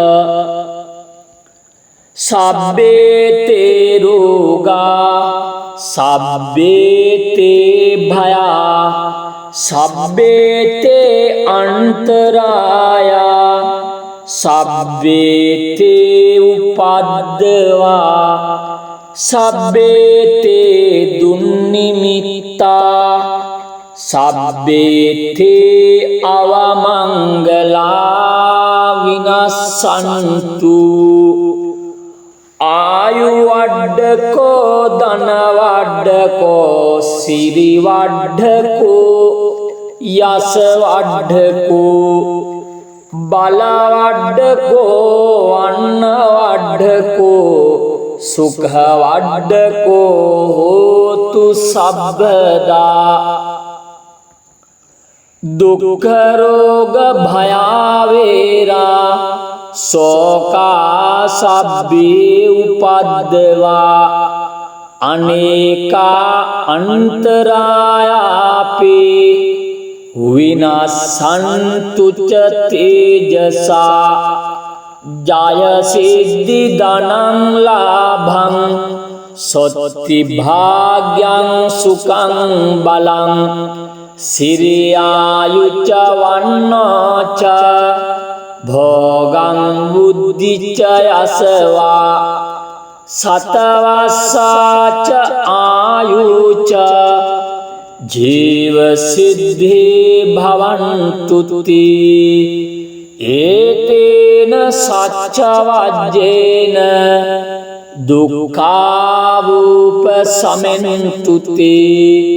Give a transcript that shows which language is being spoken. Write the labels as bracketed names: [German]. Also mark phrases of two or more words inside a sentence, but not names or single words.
[Pali] සබ්බේතේ රෝගා සබ්බේතේ භයා සබ්බේතේ අන්තරායා සබ්බේතේ උපද්දවා සබ්බේතේ දුන්නිමිත්තා සබ්බේතේ අවමංගලා විනස්සන්තු ආයු වඩ්ඩකෝ ධන වඩ්ඩකෝ සිරි වඩ්ඩකෝ යස වඩ්ඩකෝ බල වඩ්ඩකෝ අන්න වඩ්ඩකෝ සුඛ වඩ්ඩකෝ හෝතු සබ්බදා දුක්ඛ රෝග භයාවේරා සෝකා සබ්බේ උපද්දවා අනේකා අන්තරායාපේ විනස්සන්තු ච තේජසා ජය සිද්ධි ධනං ලාභං සොත්ති භාග්‍යං සුඛං බලං සිරියායුච්ච වන්නෝච භෝගං බුද්ධිච්ච යසවා සතවස්සාච ආයුච ජීව සිද්ධි භවන්තුති ඒතේන සච්ච වජ්ජේන දුක්ඛාවූපසමෙන්තු තේ